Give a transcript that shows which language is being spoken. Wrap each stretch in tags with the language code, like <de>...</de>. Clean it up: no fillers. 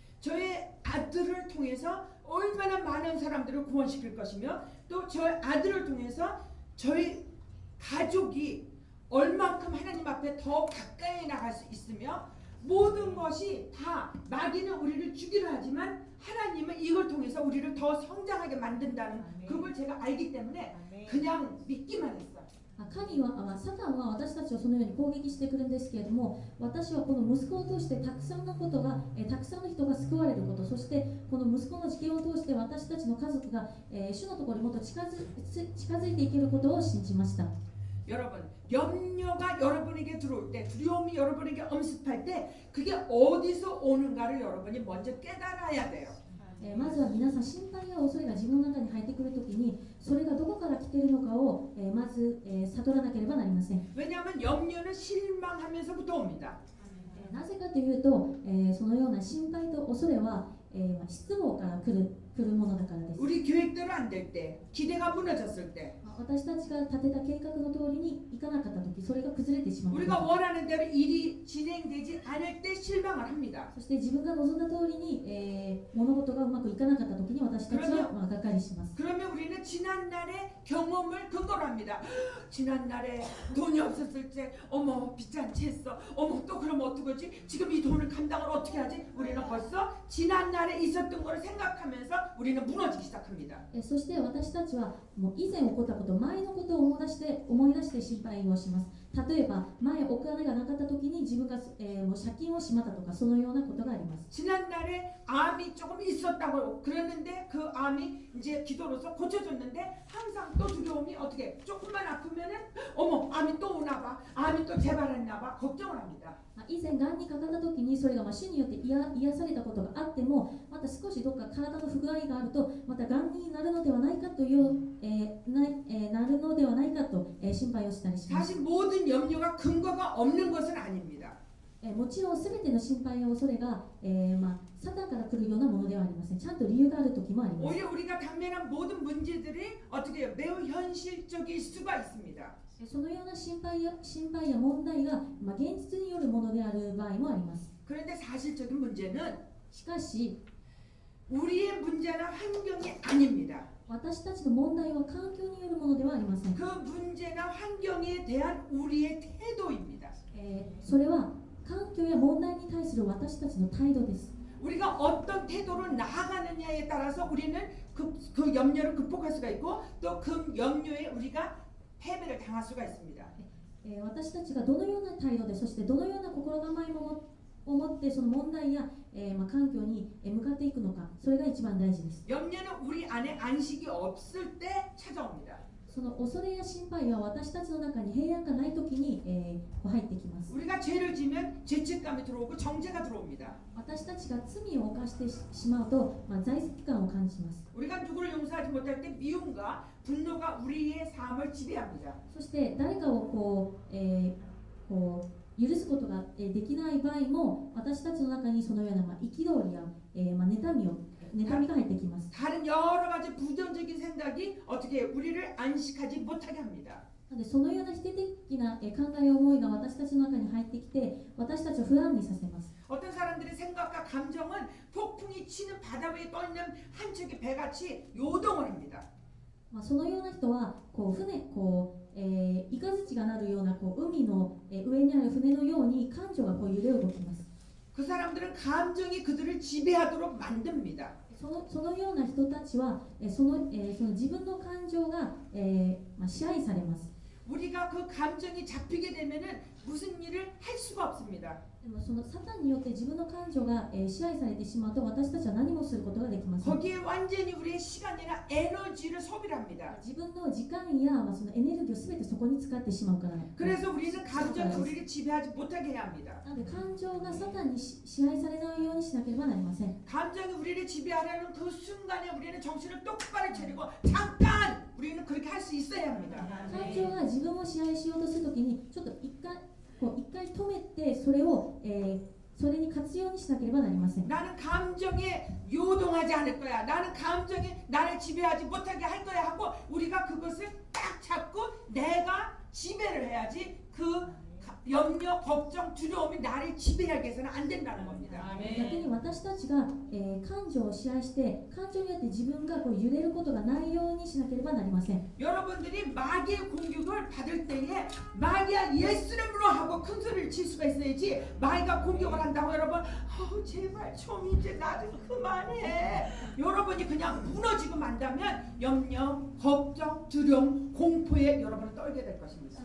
<ko>저의 아들을 통해서 얼마나 많은 사람들을 구원시킬 것이며 또 저 아들을 통해서 저희 가족이 얼만큼 하나님 앞에 더 가까이 나갈 수 있으며 모든 것이 다 마귀는 우리를 죽이려 하지만 하나님은 이걸 통해서 우리를 더 성장하게 만든다는 그걸 제가 알기 때문에 그냥 믿기만 했어.</ko> <ja>神はサタンは私たちをそのように攻撃してくるんですけれども、私はこの息子を通してたくさんのことが、たくさんの人が救われること、そしてこの息子の事件を通して私たちの家族が、主のところにもっと近づいていけることを信じました。</ja> <ko>여러분 염려가 여러분에게 들어올 때 두려움이 여러분에게 이렇게 엄습할 때 그게 어디서 오는가를 여러분이 먼저 깨달아야 돼요.</ko> <ja>まずは皆さん心配や恐れが自分の中に入ってくるときにそれがどこから来ているのかを、まず、悟らなければなりません。</ja> <ko>왜냐하면 염려는 실망하면서부터 옵니다.</ko> <ja>なぜかというと、そのような心配と恐れは、失望から来るものだからです。</ja> <ko>우리 계획대로 안 될 때, 기대가 무너졌을 때,</ko> <ja>私たちが立てた計画の通りにいかなかったとき、それが崩れてしまう。</ja> <ko>우리가 원하는 대로 일이 진행되지 않을 때 실망을 합니다.</ko> <ja>そして自分が望んだ通りに、物事がうまくいかなかったときに私たちは、がっかりします。</ja> <ko>그러면 우리는 지난날의 경험을 근거로 합니다. 지난날에 돈이 없었을 때 어머 빚잔치 했어. 어머 또 그러면 어떡하지? 지금 이 돈을 감당을 어떻게 하지? 우리는 벌써 지난날에 있었던 걸 생각하면서 우리는 무너지기 시작합니다.</ko> <ja>そして私たちはもう以前起こったこと、前のことを思い出して心配をします。例えば前お金がなかった時に自分が、もう借金をしまったとかそのようなことがあります。</ja> <ko>지난날에 암이 조금 있었다고 그러는데 그 암이 이제 기도로서 고쳐졌는데 항상 또 두려움이 어떻게 조금만 아프면은 어머 암이 또 오나봐 암이 또 재발했나봐 걱정을 합니다.</ko> <ja>以前がんにかかった時にそれが主によって癒されたことがあってもまた少しどっか体の不具合があるとまたがんになるのではないかという、なるのではないかと、心配をしたりします。</ja> <ko>사실 모든 염려가 근거가 없는 것은 아닙니다.</ko> <ja>もちろん全ての心配や恐れが、サタンから来るようなものではありません。ちゃんと理由がある時もあります。</ja> <ko>오히려 우리가 당면한 모든 문제들이 어떻게 해요? 매우 현실적일 수가 있습니다.</ko> <ja>そのような心配や問題が、現実によるものである場合もあります。</ja> <ko>그런데 사실적인 문제는</ko> <ja>しかし</ja> <ko>우리의 문제나 환경이 아닙니다.</ko> <ja>私たちの問題は環境によるものではありません。</ja> <ko>그 문제나 환경에 대한 우리의 태도입니다.</ko> <ja>それは環境や問題に対する私たちの態度です。</ja> <ko>우리가 어떤 태도로 나아가느냐에 따라서 우리는 그 염려를 극복할 수가 있고 또 그 염려에 우리가 패배를 당할 수가 있습니다.</ko> <ja>私たちがどのような態度でそしてどのような心構えを持ってその問題や、環境に向かっていくのか、それが一番大事です。</ja> <ko>염려는 우리 안에 안식이 없을 때 찾아옵니다.</ko> <ja>その恐れや心配は私たちの中に平安がないときに、入ってきます。</ja> <ko>우리가 죄를 지면 죄책감이 들어오고 정죄가 들어옵니다.</ko> <ja>私たちが罪を犯してしまうと、罪責感を感じます。</ja> <ko>우리가 누구를 용서하지 못할 때 미움과 분노가 우리의 삶을 지배합니다.</ko> <ja>そして誰かを許すことができない場合も私たちの中にそのような憤りや、妬みが入ってきます。</ja> <ko>다른 여러 가지 부정적인 생각이 어떻게 우리를 안식하지 못하게 합니다.</ko> <ja>なのでそのような否定的な考えや思いが私たちの中に入ってきて私たちを不安にさせます。</ja> <ko>어떤 사람들의 생각과 감정은 폭풍이 치는 바다 위에 떠있는 한 척의 배같이 요동을 합니다.</ko> <ja>そのような人はイカズチがなるような海の、上にある船のように感情が揺れ動きます。</ja> <ko>그 사람들은 감정이 그들을 지배하도록 만듭니다.</ko> <ja>そのような人たちはその自分の感情が、支配されます。</ja> <ko>우리가 그 감정이 잡히게 되면은 무슨 일을 할 수가 없습니다.</ko> <ja>でもそのサタンによって自分の感情が、支配されてしまうと私たちは何もすることができません。</ja> <ko>거기에 완전히 우리의 시간이나 에너지를 소비를 합니다.</ko> <ja>自分の時間や、そのエネルギーをすべてそこに使ってしまうから。</ja> <ko>그래서 우리는 감정이 우리를 지배하지 못하게 해야 합니다.</ko> <ja>なので感情がサタンに支配されないようにしなければなりません。</ja> <ko>감정이 우리를 지배하려는 그 순간에 우리는 정신을 똑바로 차리고 잠깐 우리는 그렇게 할 수 있어야 합니다.</ko> <ja>感情が自分を支配しようとするときにちょっと一回止めてそれに活用にしなければなりません。</ja> <ko>나는 감정에 요동하지 않을 거야. 나는 감정이 나를 지배하지 못하게 할 거야 하고 우리가 그것을 딱 잡고 내가 지배를 해야지 그 염려, 걱정, 두려움이 나를 지배하게 해서는 안 된다는 겁니다.</ko> <ja>逆に私たちが、感情を支配して感情によって自分が揺れることがないようにしなければなりません。</ja> <ko>여러분들이 마귀의 공격을 받을 때에 마귀야 예수 이름으로 하고 큰 소리를 칠 수가 있어야지 마귀가 공격을 한다고 여러분 제발 좀 이제 나 좀 그만해 여러분이 그냥 무너지고 만다면 염려, 걱정, 두려움, 공포에 여러분은 떨게 될 것입니다.</ko>